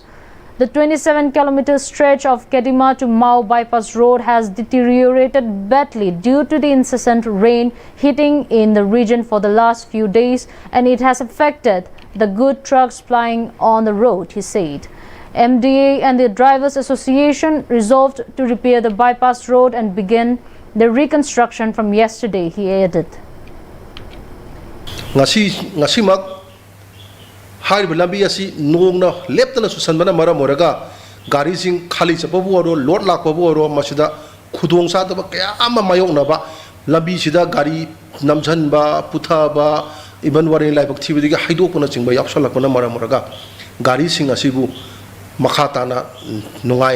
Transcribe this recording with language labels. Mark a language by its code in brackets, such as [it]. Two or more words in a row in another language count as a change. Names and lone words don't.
[en] The 27-kilometer stretch of Kedima to Mao bypass road has deteriorated badly due to the incessant rain hitting in the region for the last few days, and it has affected the good trucks plying on the road, he said. MDA and the Drivers Association resolved to repair the bypass road and begin the reconstruction from yesterday, he added. [mni] Ngasi mak hariba lambi asi nongna leptana susanbana mara moraga gari sing khali chapabu oro lot lakpabu oro masida khudong sa daba kaya ama mayong na ba lambi sida gari namjan ba putha ba iban wari lai bak thibidi ga haido puna chingba yapsala puna mara moraga gari sing asibu makata na nungai